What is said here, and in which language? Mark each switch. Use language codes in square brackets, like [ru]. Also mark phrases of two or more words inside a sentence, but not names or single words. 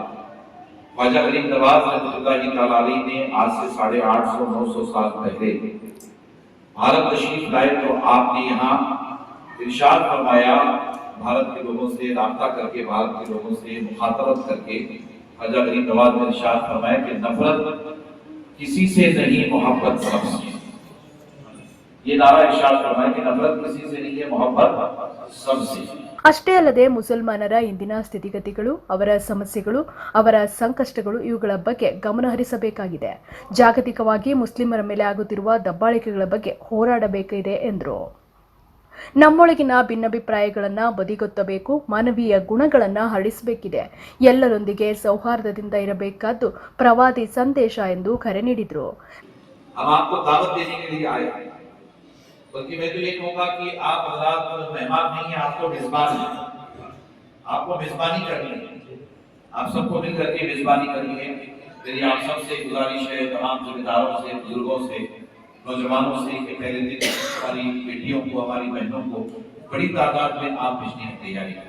[hi] ख्वाजा गरीब नवाज [ar] رحمة الله تعالى عليه [hi] ने आज से 850-900 साल पहले भारत तशरीफ लाए तो आपने यहाँ इरशाद फरमाया, भारत के लोगों से राब्ता करके, भारत के लोगों से मुखातबत करके ख्वाजा गरीब नवाज ने इरशाद फरमाया कि नफरत किसी से नहीं, मोहब्बत सबसे। ये नारा इरशाद फरमाया कि नफरत किसी से नहीं है, मोहब्बत सबसे। [kn] ಅಷ್ಟೇ ಅಲ್ಲದೆ ಮುಸಲ್ಮಾನರ ಇಂದಿನ ಸ್ಥಿತಿಗತಿಗಳು, ಅವರ ಸಮಸ್ಯೆಗಳು, ಅವರ ಸಂಕಷ್ಟಗಳು ಇವುಗಳ ಬಗ್ಗೆ ಗಮನ ಹರಿಸಬೇಕಾಗಿದೆ. ಜಾಗತಿಕವಾಗಿ ಮುಸ್ಲಿಮರ ಮೇಲೆ ಆಗುತ್ತಿರುವ ದಬ್ಬಾಳಿಕೆಗಳ ಬಗ್ಗೆ ಹೋರಾಡಬೇಕಿದೆ ಎಂದರು. ನಮ್ಮೊಳಗಿನ ಭಿನ್ನಾಭಿಪ್ರಾಯಗಳನ್ನು ಬದಿಗೊತ್ತಬೇಕು, ಮಾನವೀಯ ಗುಣಗಳನ್ನು ಹರಡಿಸಬೇಕಿದೆ, ಎಲ್ಲರೊಂದಿಗೆ ಸೌಹಾರ್ದದಿಂದ ಇರಬೇಕಾದ್ದು ಪ್ರವಾದಿ ಸಂದೇಶ ಎಂದು ಕರೆ ನೀಡಿದರು. [hi] बल्कि मैं तो ये कहूँगा कि आप हज़रात मेहमान नहीं हैं, आपको मेजबान है, आपको मेजबानी करनी है, आप सबको मिल करके मेजबानी करनी है। मेरी आप सबसे गुजारिश है, तमाम जिम्मेदारों से, बुजुर्गों से, नौजवानों से कि पहले दिन हमारी बेटियों को, हमारी बहनों को बड़ी तादाद में आप भेजने की तैयारी करें।